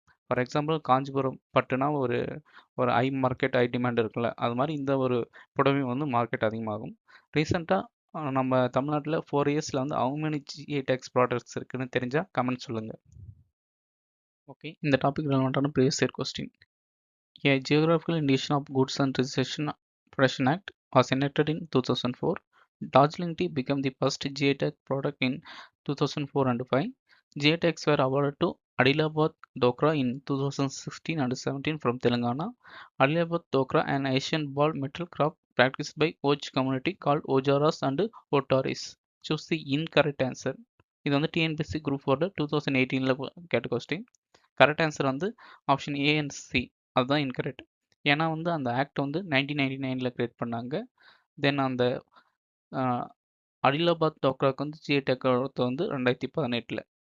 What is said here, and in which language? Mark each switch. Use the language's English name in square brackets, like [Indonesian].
[Tamil] For example Kanchipuram பட்டுனா ஒரு ஒரு ஐ market I demand இருக்குல்ல, அது மாதிரி இந்த ஒரு புடவை வந்து மார்க்கெட் அதிகமாகும். ரீசெண்டாக நம்ம தமிழ்நாட்டில் 4 இயர்ஸில் வந்து how many GI tax products இருக்குன்னு தெரிஞ்சால் கமெண்ட் சொல்லுங்கள். ஓகே, இந்த topic ரெலவெண்ட்டான previous year question. [English] A geographical indication of goods and registration protection act was enacted in 2004. Darjeeling tea became the first GI tag product in 2004 and 5. GI tags were awarded to Adilabad Dokra in 2016 and 17 from Telangana. Adilabad Dokra, an Asian ball metal craft practiced by Oj community called Ojaras and Otaris. Choose the incorrect answer. [Tamil] இது வந்து TNPSC group 4 2018ல் கேட்ட question. Correct answer வந்து option A and C, அதுதான் incorrect. ஏன்னா வந்து அந்த act வந்து 1999ல் create பண்ணாங்க. தென் அந்த அடிலாபாத் டோக்ராக்கு வந்து ஜிஐ டேக் வந்து 2018ல்.